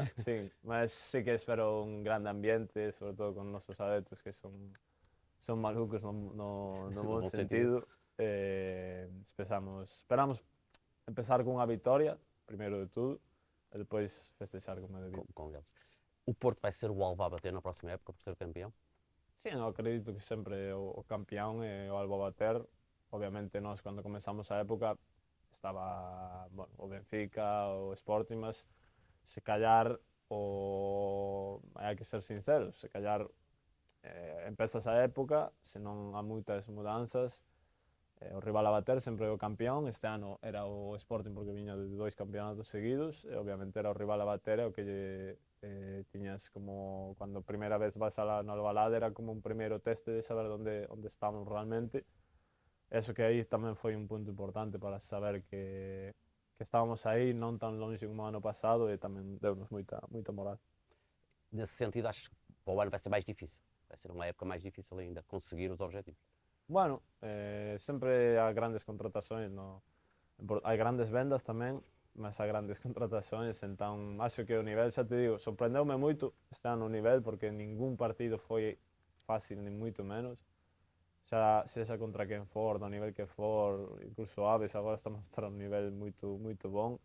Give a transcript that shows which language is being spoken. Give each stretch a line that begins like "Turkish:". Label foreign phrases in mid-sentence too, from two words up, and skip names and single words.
Galician: Sí, mas sí que espero un grande ambiente, sobre todo con nosos adeptos que son malucos no bon sentido. Esperamos empezar con unha vitoria,
Portuguese: primeiro de tudo,
Galician: e depois festexar como debido.
Portuguese: Com eles. O Porto vai ser o alvo a bater na próxima época por ser campeão?
Galician: Sim, eu acredito que sempre o campeón é o albo a bater. Obviamente nós, cando comenzamos a época, estaba o Benfica, o Sporting, mas se callar, hai que ser sinceros, se callar empezas a época, se non há moitas mudanzas, o rival a bater sempre é o campeón. Este ano era o Sporting porque viña de 2 campeonatos seguidos, e obviamente era o rival a bater, o que tiñas como cando a primeira vez vas no Alvalade, era como un primeiro teste de saber onde estamos realmente. Eso que aí tamén foi un punto importante para saber que estábamos aí, non tan longe como o ano pasado, e tamén deu-nos moita moral.
Portuguese: Nesse sentido, acho que para o ano vai ser mais difícil. Vai ser uma época mais difícil ainda, conseguir os objetivos. Bueno, sempre há grandes contratações,
Galician: hai grandes vendas tamén,
Portuguese: mas há grandes contratações,
Galician: entón acho que o nivel, xa te digo, sorprendeume moito este ano o nivel, porque ningún partido foi fácil, ni moito menos, xa sexa contra quen for, do nivel que for, incluso Aves agora está a mostrar un nivel moito bon.